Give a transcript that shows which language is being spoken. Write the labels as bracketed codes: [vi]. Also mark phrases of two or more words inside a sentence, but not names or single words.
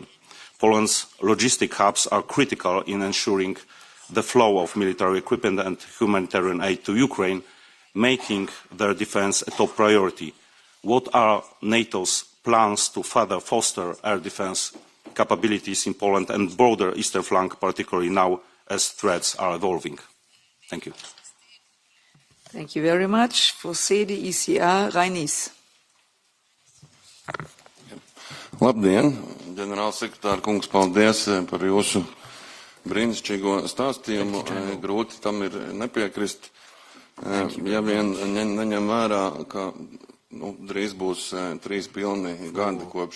[en] Poland's logistic hubs are critical in ensuring the flow of military equipment and humanitarian aid to Ukraine, making their defense a top priority. What are NATO's plans to further foster air defense capabilities in Poland and broader eastern flank, particularly now as threats are evolving? Thank you. Thank you very much. For SEDE ECR, Reinis. [lv] Labdien, ģenerālsekretāra kungs, paldies par jūsu brīnišķīgo stāstījumu. Grūti tam ir nepiekrist, ja vien neņem vērā, ka drīz būs 3 pilni gadi kopš